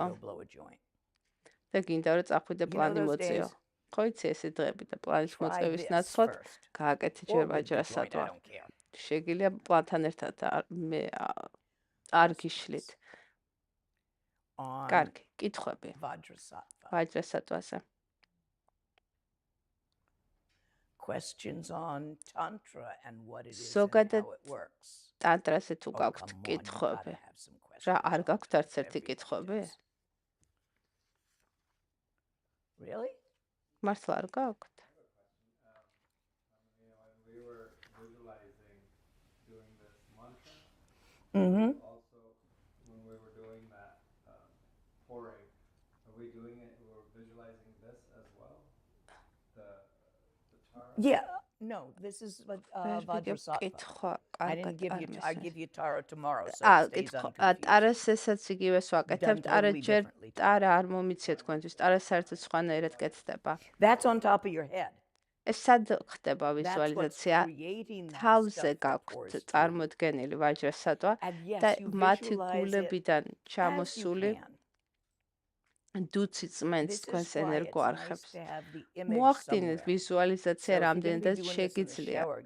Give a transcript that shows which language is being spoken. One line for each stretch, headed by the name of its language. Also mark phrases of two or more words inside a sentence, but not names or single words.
Georgian: და გინდა რომ წახვიდე პლანი მოწიო. ხო იცი ესე დღეები და პლანის მოწევის ნაცვლად გააკეთე ჯერ ვაჯრასატვა. შეგიძლია პლანთან ერთად მე არ გიშლით. კარგი, კითხვები. ვაჯრასატვაზე.
English: Questions on tantra and what it is and how it works.
Georgian: Tantrაზე თუ გაქვთ კითხვები. რა არ გაქვთ არც ერთი კითხვები?
English: Really?
Georgian: მართლა არ გაქვთ?
English: We were visualizing doing this mantra. Also, when we were doing that pouring, are we doing it? We were visualizing this as well. The tara. Yeah. No, this is Vajrasatva. I didn't give you. I give you tara tomorrow. So it stays unconfused.
Georgian: ტარასესაც იგივეს ვაკეთებთ. არა ჯერ ტარა არ მომიცია თქვენთვის. ტარა საერთოდ სხვანაირად კეთდება.
English: That's on top of your head.
Georgian: ეს სად ხდება ვიზუალიზაცია? თავზე გაქვთ წარმოდგენილი ვაჯრასატვა და მათი გულებიდან ჩამოსული დუცი წმენს თქვენს ენერგოარხებს. მოახდინეთ ვიზუალიზაცია რამდენადაც შეგიძლია.